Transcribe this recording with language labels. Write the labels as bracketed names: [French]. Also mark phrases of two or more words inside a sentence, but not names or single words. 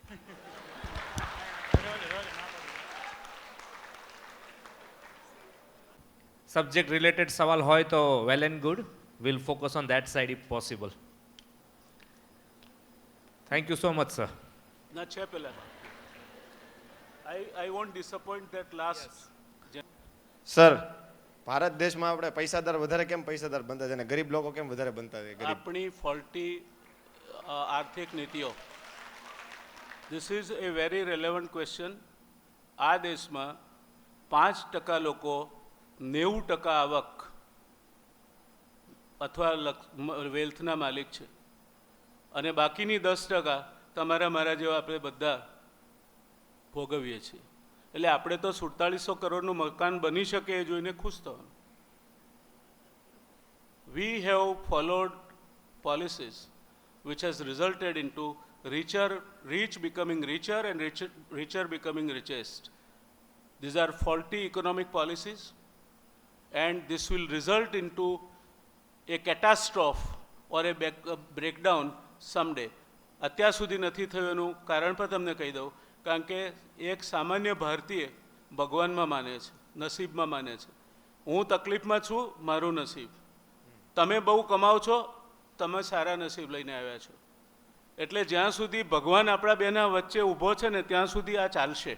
[English] subject related [Gujarati] સવાલ હોય તો [English] well and good. Will focus on that side if possible. Thank you so much sir. [Gujarati] ના છે પેલા [English] I won't disappoint that last. [Gujarati] સર, ભારત દેશમાં આપણે પૈસાદાર વધારે કેમ પૈસાદાર બનતા છે અને ગરીબ લોકો કેમ વધારે બનતા છે? આપણી ફોલ્ટી આર્થિક નીતિઓ. [English] This is a very relevant question. [Gujarati] આ દેશમાં 5% લોકો 90% આવક અથવા વેલ્થના માલિક છે અને બાકીની 10% તમારા મારા જેવા આપણે બધા ભોગવીએ છીએ. એટલે આપણે તો 4700 કરોડનું મકાન બની શકે એ જોઈને ખુશ થવાનું. [English] We have followed policies which has resulted into rich becoming richer and richer becoming richest. These are faulty economic policies and this will result into a catastrophe or a breakdown someday. [Gujarati] અત્યાર સુધી નથી થયું એનું કારણ પણ તમને કહી દઉં. કારણ કે એક સામાન્ય ભારતીય ભગવાનમાં માને છે, નસીબમાં માને છે. હું તકલીફમાં છું, મારું નસીબ. તમે બહુ કમાઓ છો, તમે સારા નસીબ લઈને આવ્યા છો. એટલે જ્યાં સુધી ભગવાન આપણા બેના વચ્ચે ઊભો છે ને ત્યાં સુધી આ ચાલશે.